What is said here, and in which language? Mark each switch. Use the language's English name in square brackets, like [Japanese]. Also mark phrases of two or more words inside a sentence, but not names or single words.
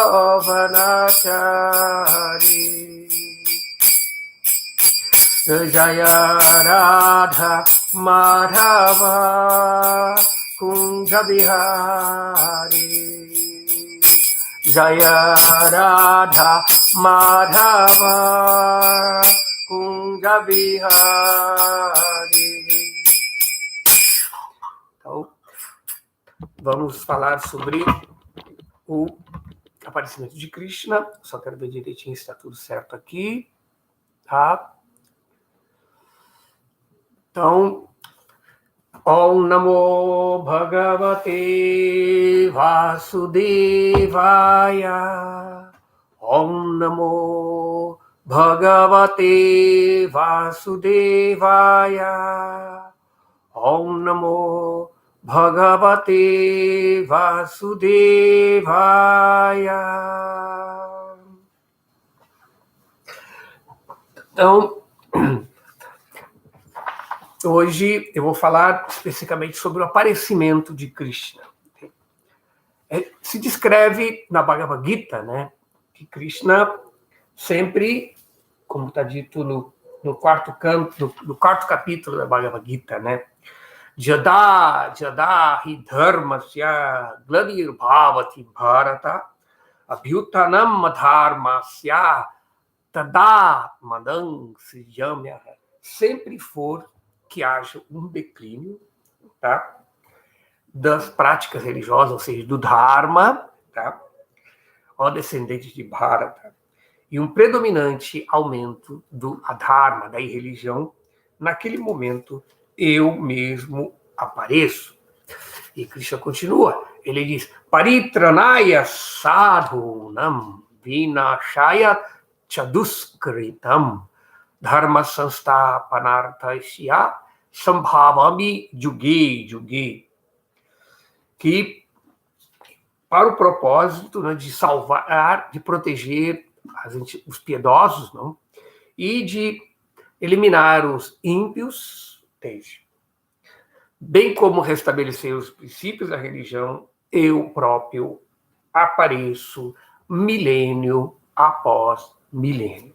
[Sanskrit] वनचारी जय राधा माधव कुञ्ज बिहारी जय राधा माधव कुञ्ज बिहारी. [Portuguese] Então, vamos falar sobre o aparecimento de Krishna. Só quero ver direitinho se está tudo certo aqui, tá? Então, [Sanskrit] ॐ नमो भगवते वासुदेवाय. ॐ नमो भगवते वासुदेवाय. ॐ नमो भगवते वासुदेवाय. [Portuguese] Então, hoje eu vou falar especificamente sobre o aparecimento de Krishna. Se descreve na Bhagavad Gita, né, que Krishna sempre, como está dito no quarto capítulo da Bhagavad Gita, né, [Sanskrit] जद हि धर्मस्य ग्लदिर् भवति भरत अभ्युतनम् धर्मस्य तद मदम् सृजम्य. [Portuguese] Sempre for que haja um declínio, tá, das práticas religiosas, ou seja, do Dharma, tá, ó descendentes de Bharata, e um predominante aumento do Adharma, da irreligião, naquele momento eu mesmo apareço. E Krishna continua, ele diz, [Sanskrit] परित्रणाय सधुनम् विनशाय चदुस्कृतम् धर्म संस्थापनार्थस्य सम्भवामि जुगे जुगे. [Portuguese] que para o propósito, né, de salvar, de proteger os piedosos, não? E de eliminar os ímpios, bem como restabelecer os princípios da religião, eu próprio apareço milênio após milênio.